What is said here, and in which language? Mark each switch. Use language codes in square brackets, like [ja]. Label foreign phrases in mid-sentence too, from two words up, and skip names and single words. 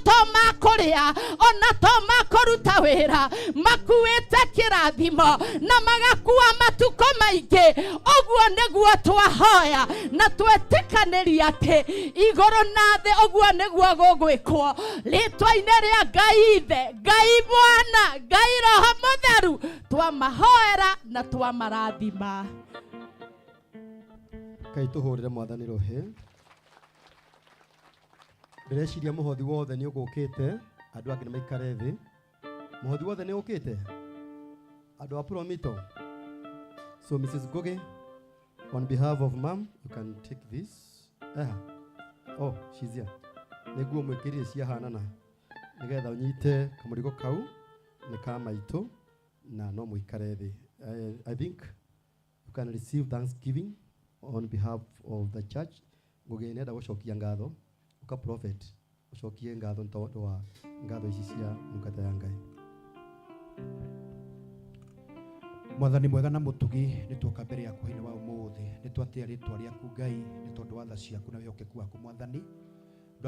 [ki] to makũrĩa ona to makũruta wĩra makuĩte kĩrathimo na magakua matukũ maingĩ ũguo nĩguo twahoya na twetĩkanĩria atĩ igũrũ na thĩ ũguo nĩguo gũgwĩkwo rĩtwa-inĩ rĩa Ngai Ithe Ngai Mwana Ngai Roho Mũtheru twamahoera na twamarathima Ngai tũhũrĩre Mwathani rũhĩ ndĩreciria mũhothi wothe nĩ ũgũkĩte andũ angĩ nĩ maikare thĩ mũhothi wothe nĩ ũkĩte andũ a Promito so Mrs. Ngũgĩ [en] on behalf of mom you can take this oh she's here [ki] nĩguo mwĩkĩrire ciahanana nĩgetha ũnyite kamũrigo kau nĩ ka maitũ na no mũikare thĩ [en] I think you can receive thanksgiving on behalf of the church [ki] Ngũgĩ nenda gũcokia ngatho uka prophet ucokie ngatho ntondo wa ngatho ici cia ndungata ya Ngai Mwathani mwega na mũtugi nĩ twoka mbere yaku hĩna wa ũmũthĩ nĩ twatia rĩtwa rĩaku Ngai nĩ tondũ wa tha ciaku na wĩhokeku waku Mwathani andũ